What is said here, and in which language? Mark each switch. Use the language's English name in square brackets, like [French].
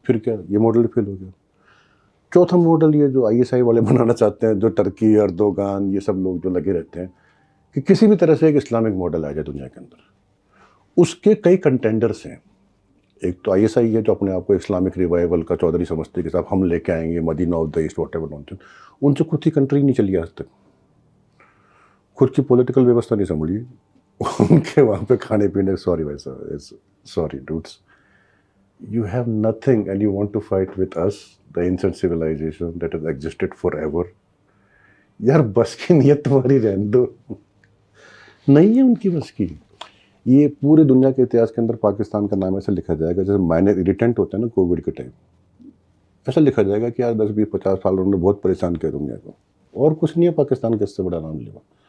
[Hindi] फिर क्या, ये मॉडल फेल हो गया। चौथा मॉडल ये जो आईएसआई वाले बनाना चाहते हैं, जो टर्की, अर्दोगान, ये सब लोग जो लगे रहते हैं कि किसी भी तरह से एक इस्लामिक मॉडल आ जाए दुनिया के अंदर। उसके कई कंटेंडर्स हैं। एक तो आईएसआई है जो अपने आप को इस्लामिक रिवाइवल का चौधरी समझते हैं कि साहब हम लेके आएंगे [English] Medina of the east, whatever nonsense. [Hindi] उनसे खुद की कंट्री नहीं चली आज तक, खुद की पॉलिटिकल व्यवस्था नहीं संभली उनके वहाँ पे खाने पीने। [English] sorry [Hindi] भाई साहब, [English] Sorry dudes, you have nothing and you want to fight with us, the ancient civilization that has existed forever. [Hindi] यार बस की नियत तुम्हारी रहने दो, नहीं है उनकी बस की। ये पूरे दुनिया के इतिहास के अंदर पाकिस्तान का नाम ऐसा लिखा जाएगा जैसे माइनर इरिटेंट होता है ना कोविड के टाइम, ऐसा लिखा जाएगा कि यार 10-20-50 साल उन्होंने बहुत परेशान किया दुनिया को, और कुछ नहीं है पाकिस्तान का इससे बड़ा नाम लेवा।